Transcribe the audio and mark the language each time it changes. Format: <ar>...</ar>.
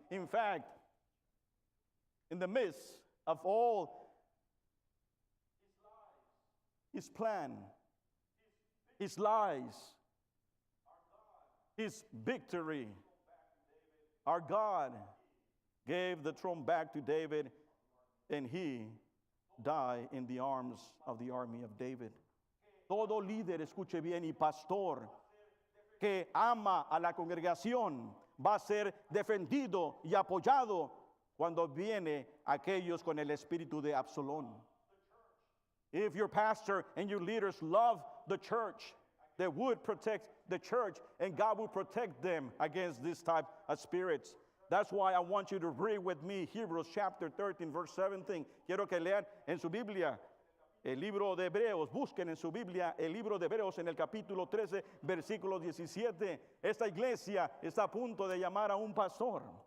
<en>In fact, in the midst of all his plan, his lies, his victory, our God gave the throne back to David, and he died in the arms of the army of David.</en> <es>Todo líder, escuche bien, y pastor que ama a la congregación va a ser defendido y apoyado cuando viene aquellos con el espíritu de Absalón.</es> <en>If your pastor and your leaders love the church, they would protect the church, and God will protect them against this type of spirits. That's why I want you to read with me Hebrews chapter 13, verse 17.</en> <es>Quiero que lean en su Biblia el libro de Hebreos. Busquen en su Biblia el libro de Hebreos en el capítulo 13, versículo 17. Esta iglesia está a punto de llamar a un pastor.</es>